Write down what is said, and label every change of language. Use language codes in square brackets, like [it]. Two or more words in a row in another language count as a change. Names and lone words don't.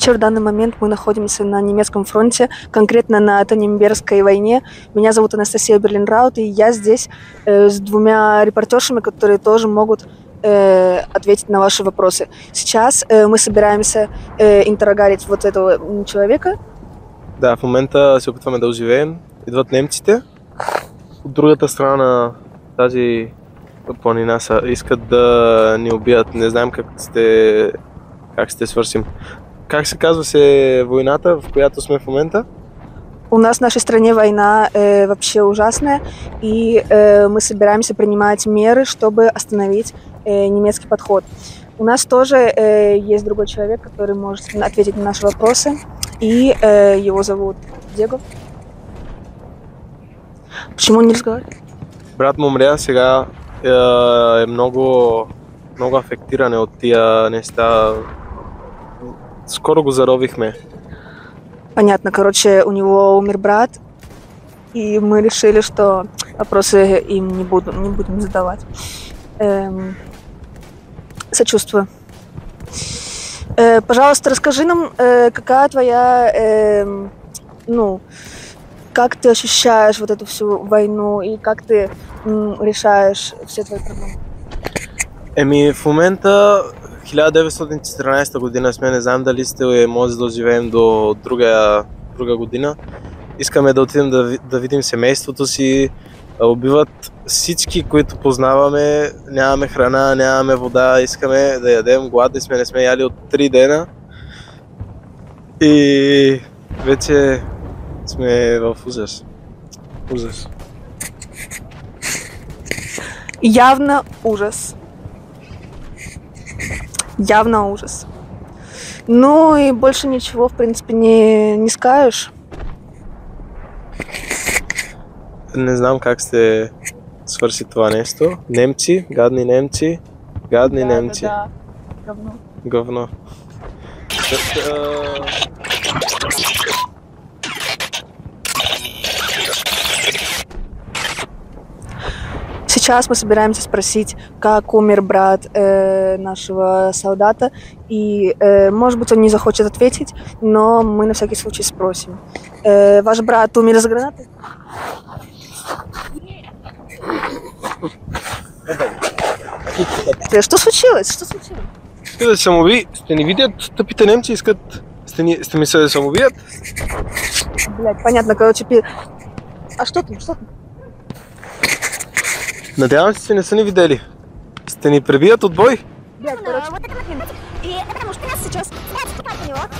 [ru] В данный момент мы находимся на немецком фронте, конкретно на Танемберской войне. Меня зовут Анастасия Берлинраут, и я здесь с двумя репортершами, которые тоже могут ответить на ваши вопросы. Сейчас мы собираемся интеррогарить вот этого человека. [bg] Да, в момента се опитваме да оживеем. Идват немците. От другата страна на тази планина искат да ни убият. Не знаем как ще свършим. Как се казва се войната, в която сме в момента? [ru] У нас в нашей стране война вообще ужасная, и мы собираемся принимать меры, чтобы остановить немецкий подход. У нас тоже есть другой человек, который может ответить на наши вопросы, и его зовут Диего. Почему он не разговаривает? [bg] Брат му умря, сега е много афектиран от тия неща. Скоро го заровихме. [ru] Понятно, короче, у него умер брат, и мы решили, что вопросы им не будем задавать. Сочувствую. Пожалуйста, расскажи нам, какая твоя, как ты ощущаешь вот эту всю войну и как ты решаешь все твои проблемы? [bg] В момента 1914 година сме, не знам дали сте може да живеем до друга година. Искаме да отидем да видим семейството си. Убиват всички, които познаваме. Нямаме храна, нямаме вода, искаме да ядем. Гладни сме, не сме яли от 3 дена. И вече сме в ужас. Ужас. Явно ужас. Явно ужас. [ru] Ну и больше ничего, в принципе, не скажешь. [bg] Не знам как ще свърши това нещо. Немци, гадни немци, гадни немци. Да. Говно. Говно. [ru] Сейчас мы собираемся спросить, как умер брат нашего солдата, и, может быть, он не захочет ответить, но мы на всякий случай спросим. Ваш брат умер из гранаты? Что случилось? Что случилось? [bg] Искат да се самоуби. Ще ни видят, тъпите немци искат. Ще ми се самоубият. [ru] Блядь, понятно, короче, А что там? Что там? [bg] Надявам се, не са ни видели. Ще ни пребият от бой. [ru] Блядь, короче. Вот это момент. И это потому что нас сейчас отступать от него.